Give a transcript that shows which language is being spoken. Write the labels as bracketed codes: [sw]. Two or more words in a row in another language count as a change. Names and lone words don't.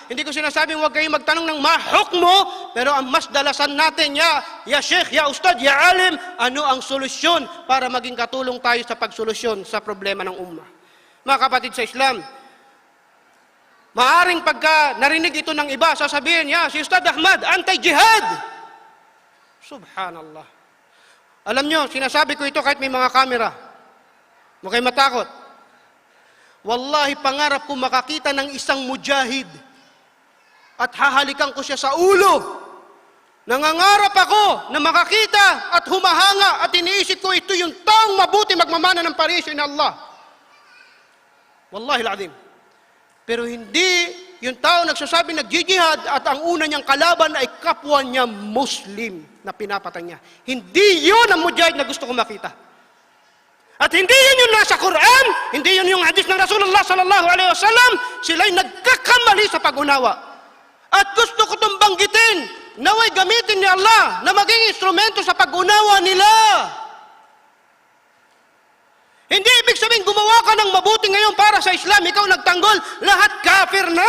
[tl] Hindi ko sinasabing huwag kayong magtanong ng mahukmo, pero ang mas dalasan natin, [ar] ya Sheikh, ya Ustad, ya Alim, [tl] ano ang solusyon para maging katulong tayo sa pagsolusyon sa problema ng ummah. Mga kapatid sa Islam, maaring pagka narinig ito ng iba, sasabihin, si Ustad Ahmad, anti-jihad. Subhanallah. Alam nyo, sinasabi ko ito kahit may mga kamera. Huwag kayo matakot. Wallahi, pangarap ko makakita ng isang mujahid at hahalikan ko siya sa ulo. Nangangarap ako na makakita at humahanga at iniisip ko ito yung taong mabuti magmamana ng parisyo ni Allah. [ar] Wallahi al-azim. [tl] Pero hindi yung tao nagsasabi nagjihad at ang una niyang kalaban ay kapwa niya Muslim na pinapatay niya. Hindi yun ang mujahid na gusto ko makita. At hindi yun yung nasa Quran, hindi yun yung hadis ng Rasulullah [ar] sallallahu alaihi wasallam. [tl] Sila'y nagkakamali sa pag-unawa. At gusto ko itong banggitin, naway gamitin ni Allah na maging instrumento sa pag-unawa nila. Hindi ibig sabihin gumawa ka ng mabuti ngayon para sa Islam, ikaw nagtanggol, lahat kafir na.